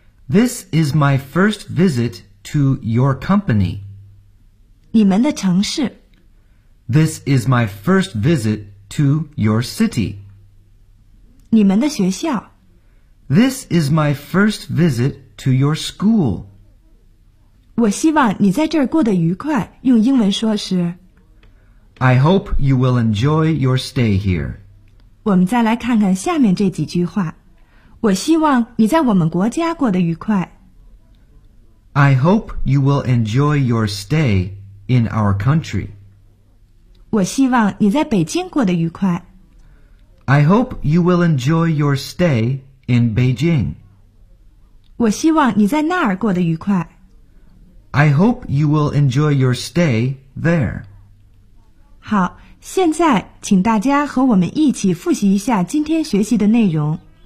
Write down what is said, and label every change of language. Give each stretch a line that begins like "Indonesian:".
English: This is my first visit to your company.
Chinese: 你们的城市。
English: This is my first visit to your city.
Chinese: 你们的学校。
English: This is my first visit to your school.
Chinese: 我希望你在这儿过得愉快，用英文说是
English: I hope you will enjoy your stay here.
Chinese: 我们再来看看下面这几句话。我希望你在我们国家过得愉快。
English: I hope you will enjoy your stay in our country.
Chinese: 我希望你在北京过得愉快。
English: I hope you will enjoy your stay in Beijing.
Chinese: 我希望你在那儿过得愉快。
English: I hope you will enjoy your stay there.
Chinese: 好。现在请大家和我们一起复习一下今天学习的内容。